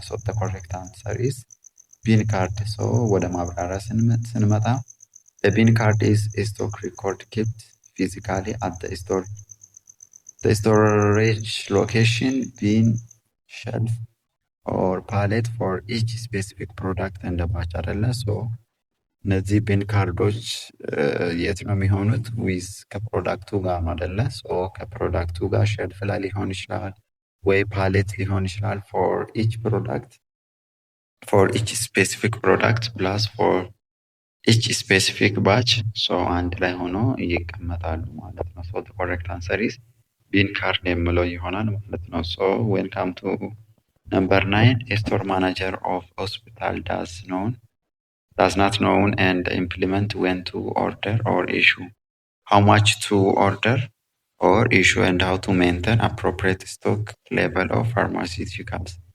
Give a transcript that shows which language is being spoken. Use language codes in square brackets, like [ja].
[en] So the correct answer is bin card. So [am] ወደ ማብራሪያ ስንመጣ [en] the bin card is a stock record kept physically at the storage location, bin, shelf or pallet for each specific product and the batch [am] አይደለ? ሶ እነዚህ ቢን ካርዶች የት ነው የሚሆኑት? ዊዝ ከፕሮዳክቱ ጋር ነው አይደለ? ሶ ከፕሮዳክቱ ጋር ሸልፍ ላይ ሊሆን ይችላል ወይ ፓሌት ሊሆን ይችላል። [en] ፎር ኢች ፕሮዳክት ፎር ኢች ስፔሲፊክ ፕሮዳክት ፕላስ ፎር ኢች ስፔሲፊክ ባች [am] አንድ ላይ ሆኖ ይቀመጣሉ ማለት ነው። [en] ሶ ኮሬክት አንሰር ኢዝ ቢን ካርድ [am] የምለው ይሆናል ማለት ነው። [en] ሶ ዌልካም ቱ Number 9, a store manager of hospital does not know and implement when to order or issue, how much to order or issue, and how to maintain appropriate stock level of pharmaceuticals.